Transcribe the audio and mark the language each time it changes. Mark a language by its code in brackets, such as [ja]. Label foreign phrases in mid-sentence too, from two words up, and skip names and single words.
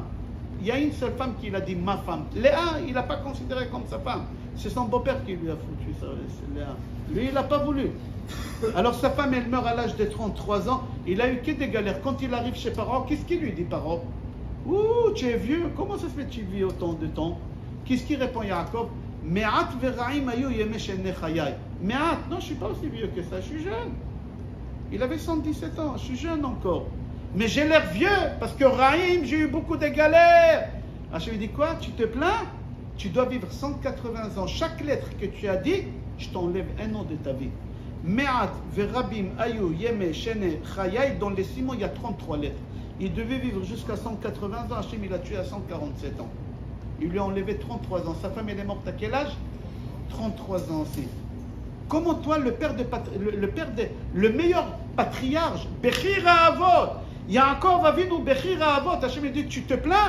[fr] Il y a une seule femme qui l'a dit ma femme. Léa, il n'a pas considéré comme sa femme. C'est son beau-père qui lui a foutu ça, Léa. Lui, il n'a pas voulu. Alors sa femme, elle meurt à l'âge de 33 ans. Il a eu que des galères. Quand il arrive chez Paro, qu'est-ce qu'il lui dit, Paro? Ouh, tu es vieux. Comment ça se fait que tu vis autant de temps? Qu'est-ce qu'il répond, Yaakov? [he] מעט ורעים היו ימי של חיי. [fr] Me'at, non, je ne suis pas aussi vieux que ça. Je suis jeune. Il avait 117 ans. Je suis jeune encore. Mais j'ai l'air vieux parce que Raïm, j'ai eu beaucoup de galères. Hachem lui dit quoi? Tu te plains? Tu dois vivre 180 ans. Chaque lettre que tu as dit, je t'enlève un an de ta vie. [he] מעט ורבים היו ימי של חיי. [fr] Dans les 6 mois, il y a 33 lettres. Il devait vivre jusqu'à 180 ans. Hachem, il a tué à 147 ans. Il lui a enlevé 33 ans. Sa femme, elle est morte à quel âge? 33 ans aussi. Comment toi, le meilleur patriarche, [he] בחיר אבות, [fr] Yaakov Avinu [he] בחיר אבות, [fr] Hachem lui dit, tu te plains?